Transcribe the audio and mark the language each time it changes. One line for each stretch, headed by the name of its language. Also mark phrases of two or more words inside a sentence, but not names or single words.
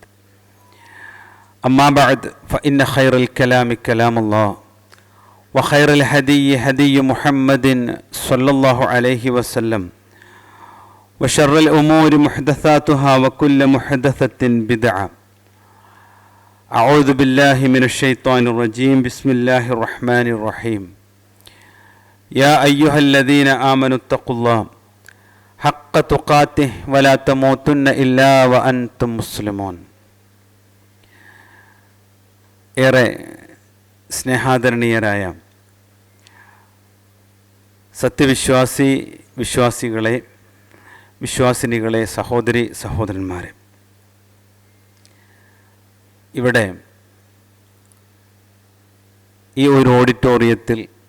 Arabic: أما بعد فإن خير الكلام كلام الله وخير الهدي هدي محمد صلى الله عليه وسلم وشر الأمور محدثاتها وكل محدثة بدعة. أعوذ بالله من الشيطان الرجيم. بسم الله الرحمن الرحيم. يا أيها الذين آمنوا اتقوا الله حق تقاته ولا تموتن إلا وأنتم مسلمون.
Malayalam: ഏറെ സ്നേഹാദരണീയരായ വിശ്വാസിനികളെ, സഹോദരി സഹോദരന്മാരെ, ഇവിടെ ഈ ഒരു ഓഡിറ്റോറിയത്തിൽ